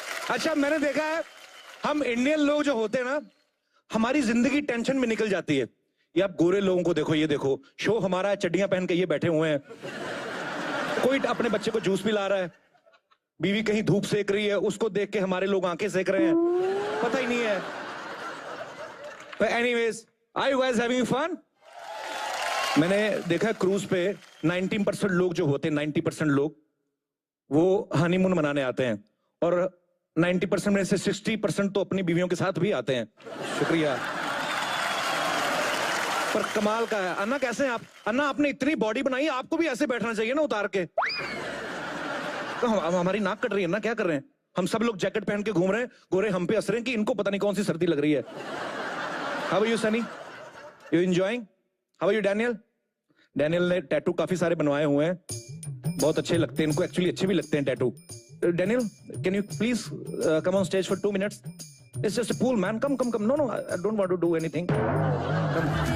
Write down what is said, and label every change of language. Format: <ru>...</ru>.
<hi>अच्छा, मैंने देखा है हम इंडियन लोग जो होते हैं ना, हमारी जिंदगी टेंशन में निकल जाती है। ये आप गोरे लोगों को देखो, ये देखो शो हमारा है, चड्डियां पहन के ये बैठे हुए हैं। कोई अपने बच्चे को जूस पिला रहा है, बीवी कहीं धूप सेक रही है, उसको देख के हमारे लोग आंखें सेक रहे हैं, पता ही नहीं है।</hi> <en>But anyways, are you guys having fun?</en> <hi>मैंने देखा क्रूज पे 90% लोग जो होते हैं, 90% लोग वो हनीमून मनाने आते हैं, और 90% में से 60% तो अपनी बीवियों के साथ भी आते हैं। शुक्रिया। पर कमाल का है। अन्ना कैसे हैं आप? अन्ना, आपने इतनी बॉडी बनाई है, आपको भी ऐसे बैठना चाहिए ना उतार के। तो हमारी नाक कट रही है ना, क्या कर रहे हैं? हम सब लोग जैकेट पहन के घूम रहे हैं, गोरे हम पे हंस रहे हैं कि इनको पता नहीं कौन सी सर्दी लग रही है।</hi> <en>How are you, Sunny? You enjoying? How are you, Daniel?</en> <hi>Daniel ने टैटू काफी सारे बनवाए हुए हैं, बहुत अच्छे लगते हैं इनको, एक्चुअली अच्छे भी लगते हैं tattoo.</hi> <en>Daniel, can you please come on stage for 2 minutes? It's just a pool, man. Come. No, I don't want to do anything. Come.</en>